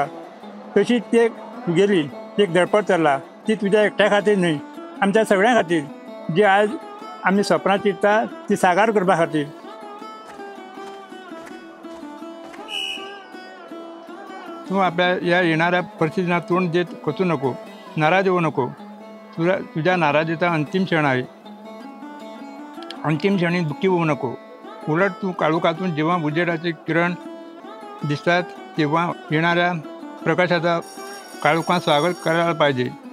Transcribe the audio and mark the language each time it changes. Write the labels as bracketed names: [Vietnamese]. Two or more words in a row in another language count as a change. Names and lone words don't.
[Konkani] तशी ती तुगेली एक धडपड चल्ला. ती तुज्या एकट्या खातीर न्हय, आमच्या सगळ्यां खातीर. जी आज आमी सपनां चिंत्ता ती साकार करपा खातीर. [Marathi] तूं आपल्या ह्या येणाऱ्या परिस्थितींना तोंड देत खचू नको, नाराज होऊ नको. तुझ्या नाराजीचा अंतिम क्षण आहे. अंतिम क्षणी दुःखी होऊ नको. उलट तू काळोखातून जेव्हा उजेडाचे किरण दिसतात तेव्हा येणाऱ्या प्रकाशाचा काळोखात स्वागत करायला पाहिजे.